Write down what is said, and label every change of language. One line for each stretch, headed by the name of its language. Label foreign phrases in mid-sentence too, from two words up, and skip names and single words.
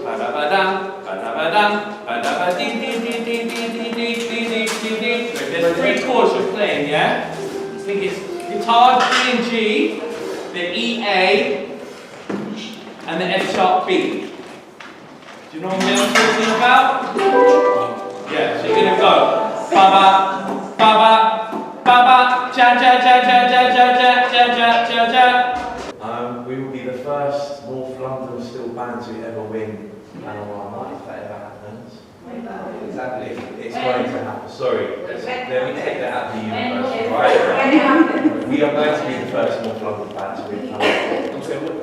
English: There's 3 chords you're playing, yeah? I think it's guitar D and G, the E A, and the F sharp B. Do you know what I'm talking about? Yeah, so you're gonna go ba ba ba ba ba ba ja ja ja ja ja ja ja ja ja ja. We will be the first North London steel band to ever win Panorama, if that ever happens. Exactly, it's going to happen. Sorry, let me take that out of the universe, right? We are going to be the first North London band to win Panorama.